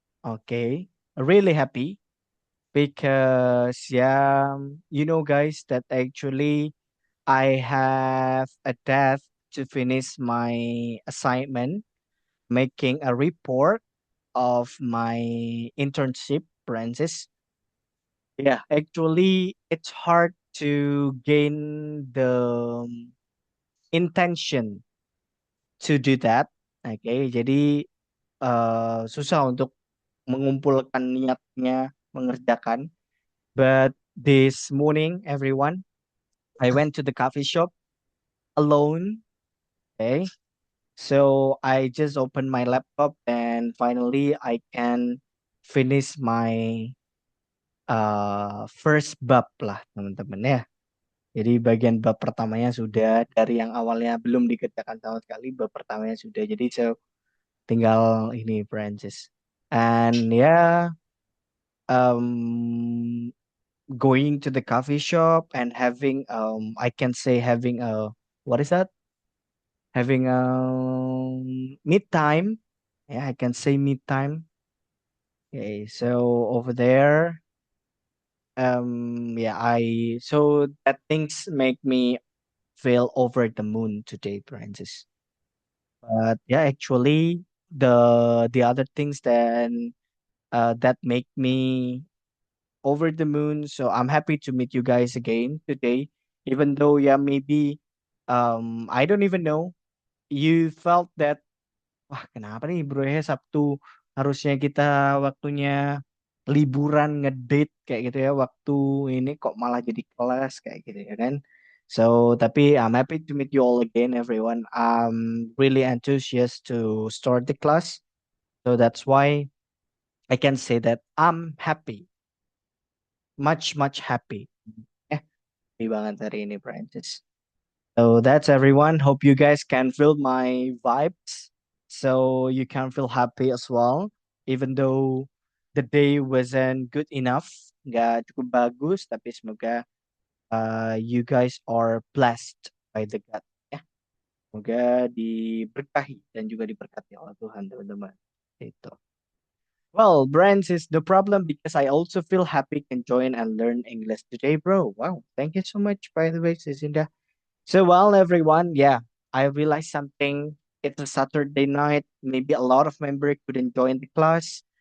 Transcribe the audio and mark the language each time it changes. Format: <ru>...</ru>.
<en>Okay, really happy because yeah, guys, that actually I have a task to finish my assignment, making a report of my internship, Francis. Yeah, actually, it's hard to gain the intention to do that.</en> <id>Oke, jadi susah untuk mengumpulkan niatnya mengerjakan.</id> <en>But this morning, everyone, I went to the coffee shop alone. Okay, so I just opened my laptop and finally I can finish my first</en> <id>bab lah, teman-teman ya. Jadi bagian bab pertamanya sudah dari yang awalnya belum dikerjakan sama sekali, bab pertamanya sudah. Jadi saya tinggal ini Francis.</id> <en>And yeah, um, going to the coffee shop and having I can say having a what is that? Having a mid time. Yeah, I can say mid time. Okay, so over there, yeah, I so that things make me feel over the moon today, Francis. But yeah, actually, the other things that make me over the moon. So I'm happy to meet you guys again today. Even though yeah, maybe I don't even know. You felt that</en> <id>wah kenapa nih bro ya Sabtu harusnya kita waktunya liburan ngedate kayak gitu ya. Waktu ini kok malah jadi kelas kayak gitu ya kan.</id> <en>So tapi I'm happy to meet you all again everyone. I'm really enthusiastic to start the class. So that's why I can say that I'm happy, much happy. Happy</en> <id>banget hari ini,</id> <en>Francis. So that's everyone. Hope you guys can feel my vibes. So you can feel happy as well. Even though the day wasn't good enough.</en> <id>Nggak cukup bagus. Tapi semoga</id> <en>you guys are blessed by the God.</en> <id>Ya. Semoga diberkahi dan juga diberkati oleh Tuhan, teman-teman. Itu.</id> <en>Well, Francis, the problem because I also feel happy can join and learn English today, bro. Wow. Thank you so much, by the way, Cicinda. So, well, everyone, yeah, I realized something. It's a Saturday night. Maybe a lot of members couldn't join the class.</en>